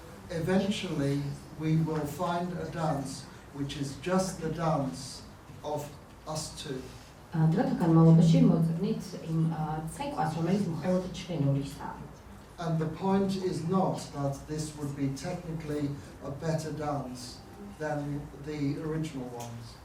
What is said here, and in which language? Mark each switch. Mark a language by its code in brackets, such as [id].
[en] Eventually, we will find a dance which is just the dance of us two. [ka] დროთა განმავლობაში მოძებნით იმ ცეკვას, რომელიც მხოლოდ ჩხენურისაა. [en] And the point is not that this would be technically a better dance than the original ones.